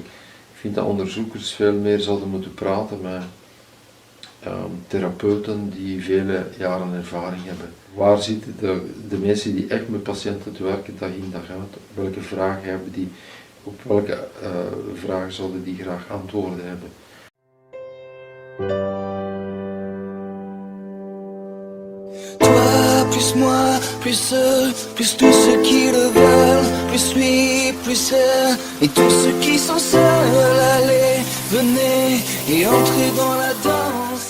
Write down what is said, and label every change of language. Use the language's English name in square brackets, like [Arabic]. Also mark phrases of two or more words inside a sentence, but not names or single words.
[Dutch] Ik vind dat onderzoekers veel meer zouden moeten praten met therapeuten die vele jaren ervaring hebben. Waar zitten de mensen die echt met patiënten te werken dag in dag uit? Welke vragen hebben die? Op welke vragen zouden die graag antwoorden hebben? [French] Toi, plus moi, plus eux, plus tous ceux qui le veulent, plus lui, plus elle, et tous ceux qui sont seuls, allez, venez et entrez dans la danse.